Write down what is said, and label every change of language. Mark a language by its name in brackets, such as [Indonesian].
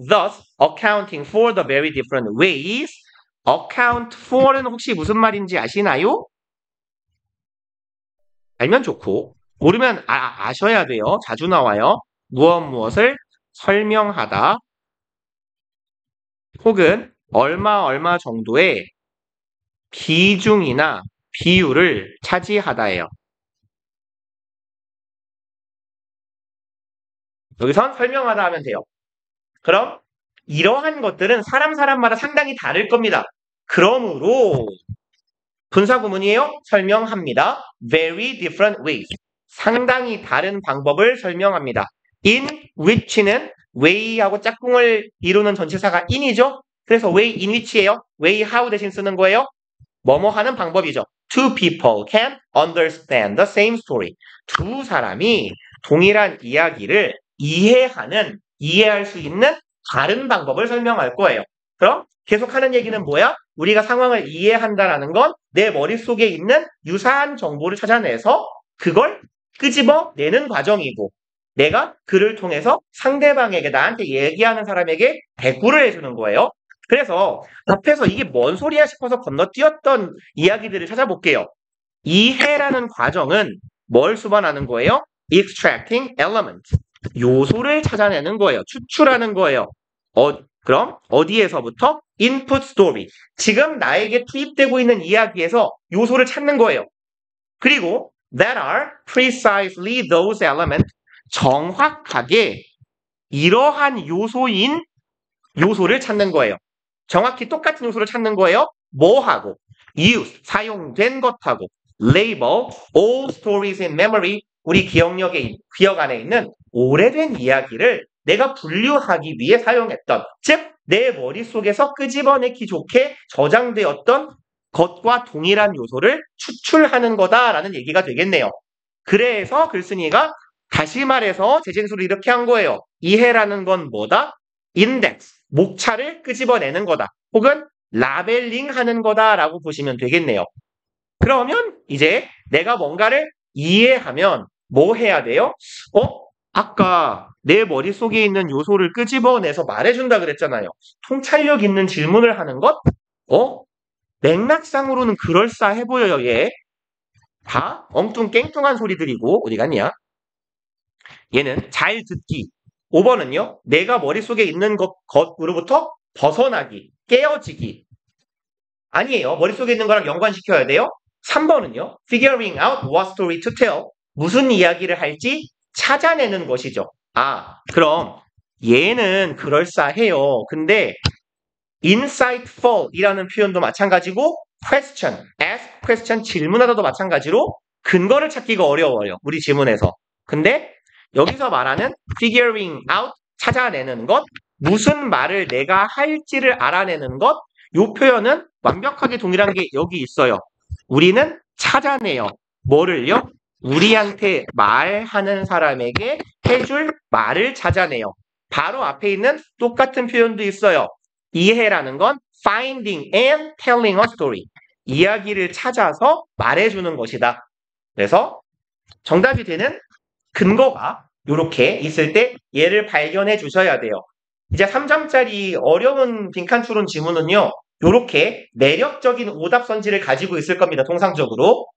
[English] Thus, accounting for the very different ways. [Korean] account for는 혹시 무슨 말인지 아시나요? 알면 좋고 모르면 아셔야 돼요. 자주 나와요. 무엇을 설명하다 혹은 얼마 정도의 비중이나 비율을 차지하다예요. 여기선 설명하다 하면 돼요. 그럼 이러한 것들은 사람마다 상당히 다를 겁니다. 그러므로 분사구문이에요. 설명합니다. [English] Very different ways. [Korean] 상당히 다른 방법을 설명합니다. In which는 way하고 짝꿍을 이루는 전치사가 in이죠. 그래서 way in which예요. way how 대신 쓰는 거예요. 뭐뭐 하는 방법이죠. [English] Two people can understand the same story. [Korean] 두 사람이 동일한 이야기를 이해할 수 있는 다른 방법을 설명할 거예요. 그럼 계속하는 얘기는 뭐야? 우리가 상황을 이해한다라는 건 내 머릿속에 있는 유사한 정보를 찾아내서 그걸 끄집어내는 과정이고 내가 그를 통해서 상대방에게 나한테 얘기하는 사람에게 대꾸를 해주는 거예요. 그래서 앞에서 이게 뭔 소리야 싶어서 건너뛰었던 이야기들을 찾아볼게요. 이해라는 과정은 뭘 수반하는 거예요? [English] extracting elements. [Korean] 요소를 찾아내는 거예요. 추출하는 거예요. 그럼 어디에서부터? [English] input story. [Korean] 지금 나에게 투입되고 있는 이야기에서 요소를 찾는 거예요. 그리고 [English] that are precisely those elements. [Korean] 정확하게 이러한 요소를 찾는 거예요. 정확히 똑같은 요소를 찾는 거예요. 뭐하고? [English] use, [Korean] 사용된 것하고 [English] label, all stories in memory. [Korean] 우리 기억 안에 있는 오래된 이야기를 내가 분류하기 위해 사용했던, 즉 내 머릿속에서 끄집어내기 좋게 저장되었던 것과 동일한 요소를 추출하는 거다라는 얘기가 되겠네요. 그래서 글쓴이가 다시 말해서 제진수를 이렇게 한 거예요. 이해라는 건 뭐다? 인덱스, 목차를 끄집어내는 거다. 혹은 라벨링 하는 거다라고 보시면 되겠네요. 그러면 이제 내가 뭔가를 이해하면 뭐 해야 돼요? 아까 내 머릿속에 있는 요소를 끄집어내서 말해준다 그랬잖아요. 통찰력 있는 질문을 하는 것? 맥락상으로는 그럴싸해 보여요, 얘. 다 엉뚱깽뚱한 소리들이고, 어디 갔냐? 얘는 잘 듣기. 5번은요, 내가 머릿속에 있는 것으로부터 벗어나기, 깨어지기. 아니에요. 머릿속에 있는 거랑 연관시켜야 돼요. 3번은요, [English] figuring out what story to tell. [Korean] 무슨 이야기를 할지 찾아내는 것이죠. 그럼 얘는 그럴싸해요. 근데 insightful 이라는 표현도 마찬가지고 question, ask question 질문하다도 마찬가지로 근거를 찾기가 어려워요. 우리 지문에서. 근데 여기서 말하는 figuring out 찾아내는 것, 무슨 말을 내가 할지를 알아내는 것, 이 표현은 완벽하게 동일한 게 여기 있어요. 우리는 찾아내요. 뭐를요? 우리한테 말하는 사람에게 해줄 말을 찾아내요. 바로 앞에 있는 똑같은 표현도 있어요. 이해라는 건 [English] finding and telling a story. [Korean] 이야기를 찾아서 말해주는 것이다. 그래서 정답이 되는 근거가 이렇게 있을 때 얘를 발견해 주셔야 돼요. 이제 3점짜리 어려운 빈칸 추론 지문은요. 이렇게 매력적인 오답 선지를 가지고 있을 겁니다. 통상적으로.